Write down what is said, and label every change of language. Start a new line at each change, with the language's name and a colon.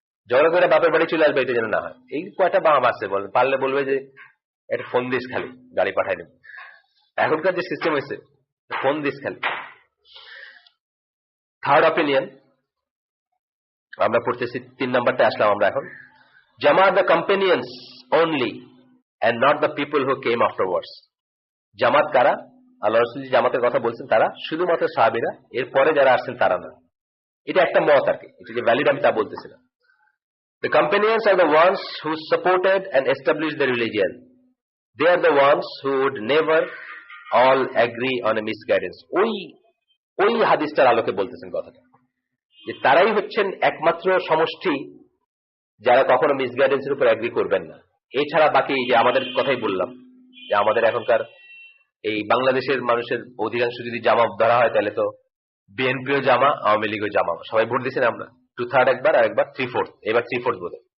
Bangla: ঝগড়া করে বাপের বাড়ি চলে আসবে এটা যেন না হয়। এই কয়টা বাম আছে বলেন, পারলে বলবে যে একটা ফোন দিস খালি, গাড়ি পাঠাই দেব। এখনকার যে সিস্টেম হয়েছে, ফোন দিস খালি। থার্ড অপিনিয়ন আমরা পড়তেছি, 3 নাম্বারটা আসলাম আমরা এখন।
English: জামা the companions only and not the people who came afterwards.
Bangla: জামাত কারা? আল্লাহ রাসূল জামাতের কথা বলছেন তারা শুধুমাত্র সাহাবীরা, এরপরে যারা আসছেন তারা না। এটা একটা মত আর কি, এটা যে ভ্যালিড আমি তা বলতেছি না।
English: The companions are the ones who supported and established the religion. They are the ones who would never all agree on a misguidance.
Bangla: ওই হাদিসটার আলোকে বলতেছেন কথাটা, যে তারাই হচ্ছেন একমাত্র সমষ্টি যারা কখনো মিসগাইডেন্সের উপর এগ্রি করবেন না। এছাড়া বাকি যে আমাদের কথাই বললাম, যে আমাদের এখনকার এই বাংলাদেশের মানুষের অধিকাংশ যদি জামা ধরা হয়, তাহলে তো বিএনপিও জামা, আওয়ামী লীগও জামা, সবাই ভোট দিচ্ছেন আমরা 2/3 একবার, আর একবার 3/4, এবার 3/4 বোধ।